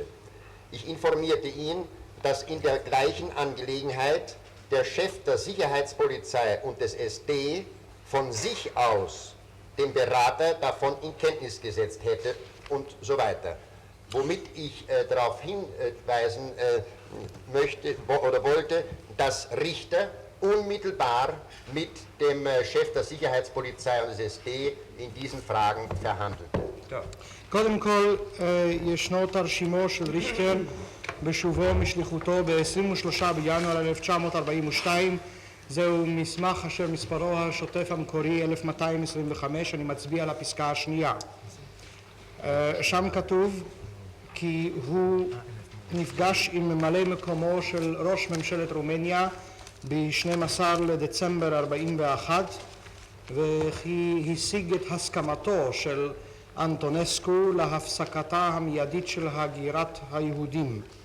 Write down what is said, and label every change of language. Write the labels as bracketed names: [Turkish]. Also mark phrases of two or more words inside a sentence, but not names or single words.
[German] Ich informierte ihn, dass in der gleichen Angelegenheit der Chef der Sicherheitspolizei und des SD von sich aus den Berater davon in Kenntnis gesetzt hätte und so weiter. Womit ich darauf hinweisen möchte oder wollte, dass Richter unmittelbar mit dem Chef der Sicherheitspolizei und des SD in diesen Fragen verhandelte. [Hebrew] קודם כל, ישנו תרשימו של ריכטר בשובו משליחותו ב-23 בינואר 1942. זהו מסמך אשר מספרו השוטף המקורי 1225, אני מצביע על הפסקה השנייה. שם כתוב כי הוא נפגש עם ממלא מקומו של ראש ממשלת רומניה ב-12 לדצמבר 41, וכי השיג את הסכמתו של אנטונסקו להפסקתה המיידית של הגירת היהודים.